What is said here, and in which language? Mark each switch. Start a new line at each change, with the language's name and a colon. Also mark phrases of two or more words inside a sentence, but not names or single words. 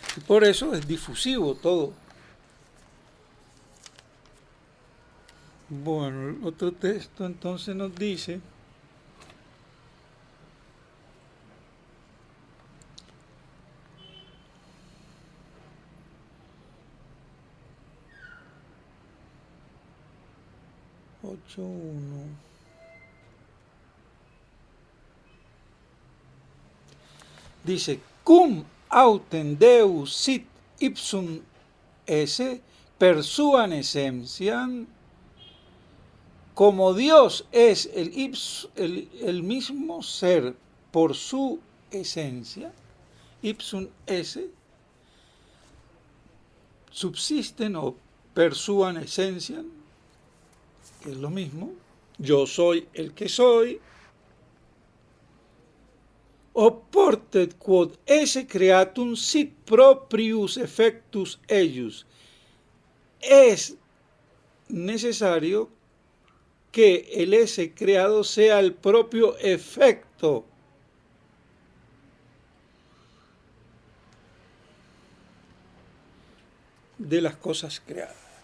Spanish: Por eso es difusivo todo. Bueno, el otro texto entonces nos dice: ocho uno. Dice:
Latin: cum autem Deus sit ipsum esse persuan essentiam.
Spanish: Como Dios es el mismo ser por su esencia,
Latin: ipsum esse, subsisten o persuan essentiam,
Spanish: que es lo mismo, yo soy el que soy,
Latin: oportet quod esse creatum sit proprius effectus eius.
Spanish: Es necesario que el ese creado sea el propio efecto de las cosas creadas.